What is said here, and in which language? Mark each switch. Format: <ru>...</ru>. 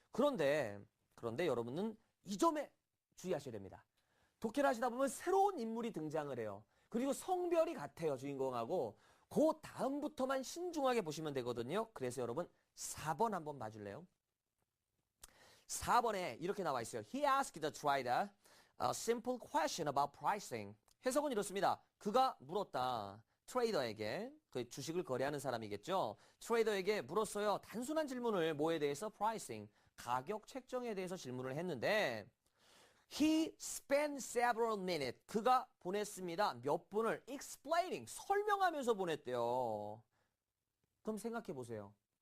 <ko>그런데 여러분은 이 점에 주의하셔야 됩니다. 독해를 하시다 보면 새로운 인물이 등장을 해요. 그리고 성별이 같아요, 주인공하고. 그 다음부터만 신중하게 보시면 되거든요. 그래서 여러분 4번 한번 봐줄래요? 4번에 이렇게 나와 있어요.</ko> <en>He asked the trader a simple question about pricing.</en> <ko>해석은 이렇습니다. 그가 물었다. 트레이더에게, 그 주식을 거래하는 사람이겠죠. 트레이더에게 물었어요. 단순한 질문을 뭐에 대해서? pricing, 가격 책정에 대해서 질문을 했는데</ko> <en>He spent several minutes.</en> <ko>그가 보냈습니다. 몇 분을 explaining, 설명하면서 보냈대요. 그럼 생각해 보세요.</ko>